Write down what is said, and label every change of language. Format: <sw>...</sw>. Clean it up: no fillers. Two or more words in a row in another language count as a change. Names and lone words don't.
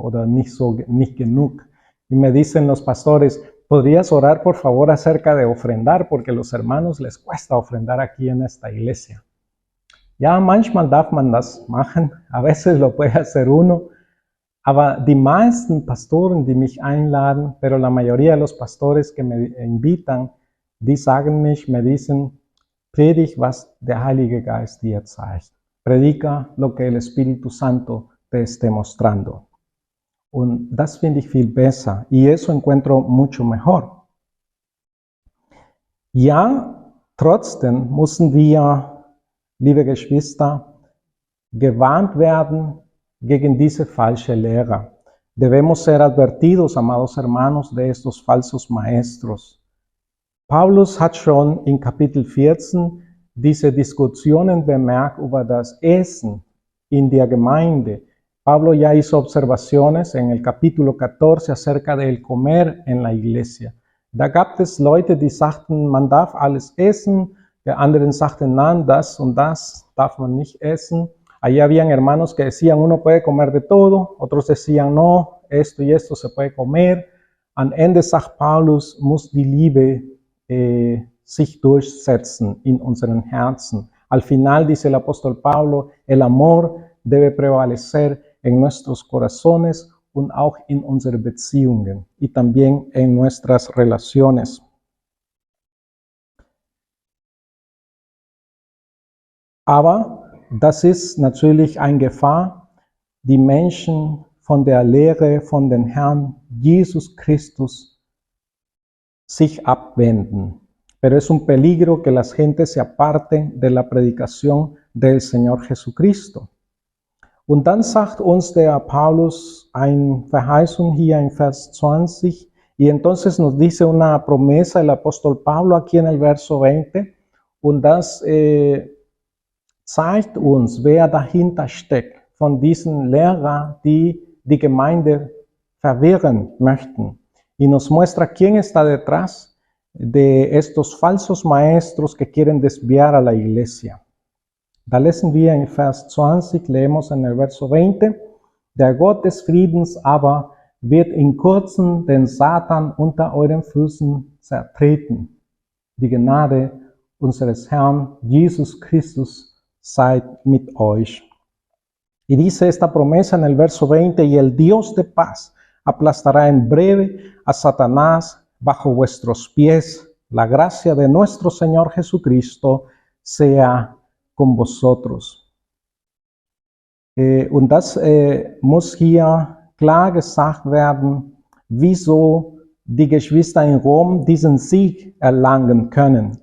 <de>Oder nicht genug.</de> <es>Y me dicen los pastores, ¿podrías orar por favor acerca de ofrendar? Porque los hermanos les cuesta ofrendar aquí en esta iglesia.</es> <de>Ja, manchmal darf man das machen,</de> <es>a veces lo puede hacer uno,</es> <de>aber die meisten Pastoren, die mich einladen,</de> <es>pero la mayoría de los pastores que me invitan,</es> <de>die sagen mich,</de> <es>me dicen,</es> <de>predig, was der Heilige Geist dir zeigt.</de> <es>Predica lo que el Espíritu Santo te esté mostrando.</es> <de>Und das finde ich viel besser</de> <es>y eso encuentro mucho mejor.</es> <de>Ja, trotzdem müssen wir, liebe Geschwister, gewarnt werden gegen diese falsche Lehre.</de> <es>Debemos ser advertidos, amados hermanos, de estos falsos maestros.</es> <de>Paulus hat schon in Kapitel 14 diese Diskussionen bemerkt über das Essen in der Gemeinde.</de> <es>Pablo ya hizo observaciones en el capítulo 14 acerca del comer en la iglesia.</es> <de>Da gab es Leute, die sagten, man darf alles essen, die anderen sagten, nein, das und das darf man nicht essen.</de> <es>Allí habían hermanos que decían, uno puede comer de todo, otros decían, no, esto y esto se puede comer.</es> <de>Am Ende sagt Paulus, muss die Liebe sich durchsetzen in unseren Herzen.</de> <es>Al final, dice el apóstol Pablo, el amor debe prevalecer en nuestros corazones</es> <de>und auch in unseren Beziehungen</de> <es>y también en nuestras relaciones.</es> <de>Aber das ist natürlich eine Gefahr, die Menschen von der Lehre von dem Herrn Jesus Christus sich abwenden.</de> <es>Pero es un peligro que las gentes se aparten de la predicación del Señor Jesucristo.</es> <de>Und dann sagt uns der Paulus eine Verheißung hier in Vers 20</de> <es>y entonces nos dice una promesa el apóstol Pablo aquí en el verso 20</es> <de>und das zeigt uns, wer dahinter steckt von diesen Lehrern, die die Gemeinde verwirren möchten.</de> <es>Y nos muestra quién está detrás de estos falsos maestros que quieren desviar a la iglesia.</es> <de>Da lesen wir in Vers 20,</de> <es>leemos en el verso 20,</es> <de>der Gott des Friedens aber wird in kurzem den Satan unter euren Füßen zertreten. Die Gnade unseres Herrn Jesus Christus sei mit euch.</de> <es>Y dice esta promesa en el verso 20, y el Dios de paz aplastará en breve a Satanás bajo vuestros pies. La gracia de nuestro Señor Jesucristo sea con vosotros.</es> <de>Und das muss hier klar gesagt werden, wieso die Geschwister in Rom diesen Sieg erlangen können.</de>